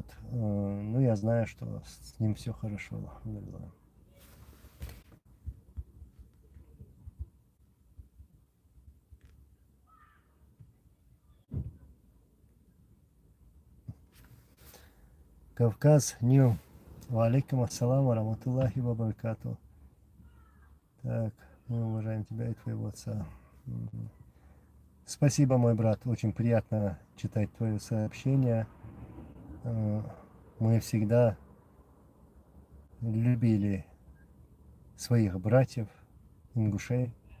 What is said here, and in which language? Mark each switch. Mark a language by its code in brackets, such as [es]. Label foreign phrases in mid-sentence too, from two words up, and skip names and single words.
[ru] Но я знаю, что с ним все хорошо. Кавказ, Нью. [ar] وعليكم السلام، ورحمة الله وبركاته. [ru] Так, мы уважаем тебя и твоего отца. Спасибо, мой брат. Очень приятно читать твое сообщение. Мы всегда любили своих братьев, ингушей.